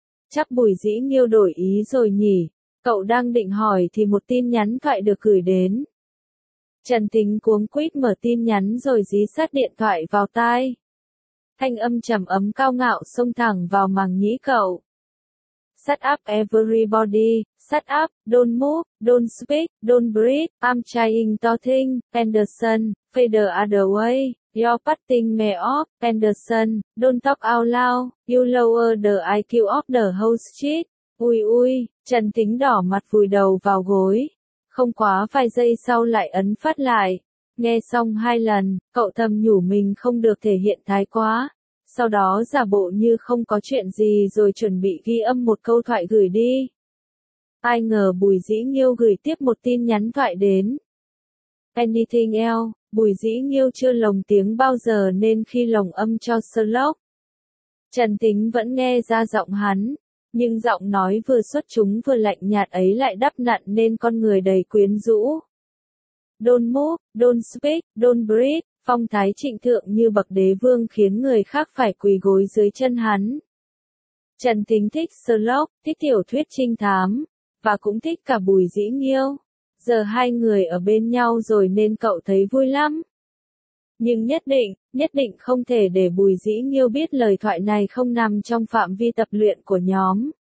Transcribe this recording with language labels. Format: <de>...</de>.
<vi>Chắc Bùi Dĩ Nghiêu đổi ý rồi nhỉ, cậu đang định hỏi thì một tin nhắn thoại được gửi đến. Trần Thính cuống quýt mở tin nhắn rồi dí sát điện thoại vào tai. Thanh âm trầm ấm cao ngạo xông thẳng vào màng nhĩ cậu.</vi> <en>Shut up everybody, shut up, don't move, don't speak, don't breathe, I'm trying to think, Anderson, fade the other way, you're putting me off, Anderson, don't talk out loud, you lower the IQ of the whole street.</en> <vi>Ui ui, Trần Thính đỏ mặt vùi đầu vào gối. Không quá vài giây sau lại ấn phát lại. Nghe xong hai lần, cậu thầm nhủ mình không được thể hiện thái quá. Sau đó giả bộ như không có chuyện gì rồi chuẩn bị ghi âm một câu thoại gửi đi. Ai ngờ Bùi Dĩ Nghiêu gửi tiếp một tin nhắn thoại đến.</vi> <en>Anything else,</en> <vi>Bùi Dĩ Nghiêu chưa lồng tiếng bao giờ nên khi lồng âm cho Sherlock. Trần Thính vẫn nghe ra giọng hắn, nhưng giọng nói vừa xuất chúng vừa lạnh nhạt ấy lại đắp nặn nên con người đầy quyến rũ.</vi> <en>Don't move, don't speak, don't breathe.</en> <vi>Phong thái trịnh thượng như bậc đế vương khiến người khác phải quỳ gối dưới chân hắn. Trần Thính thích Sherlock, thích tiểu thuyết trinh thám, và cũng thích cả Bùi Dĩ Nghiêu. Giờ hai người ở bên nhau rồi nên cậu thấy vui lắm. Nhưng nhất định không thể để Bùi Dĩ Nghiêu biết lời thoại này không nằm trong phạm vi tập luyện của nhóm.</vi>